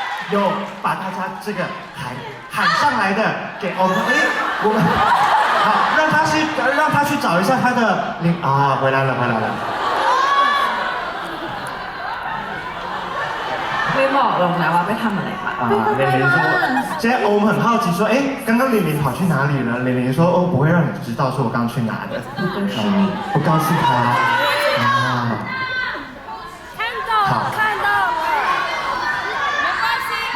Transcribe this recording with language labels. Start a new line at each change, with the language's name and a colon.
Chinese: 有把大家这个喊上来的给我们，哎，我们好让他去找一下他的回来了。
Thai: ไม่บอกหรอกนะว่าไปทำอะไรมา
Chinese: 玲玲说，现在我们很好奇说，哎，刚刚玲玲跑去哪里了？玲玲说，哦，不会让你知道，说我刚去哪的，不告诉你不告诉他。啊，看到了，看到了，没关系。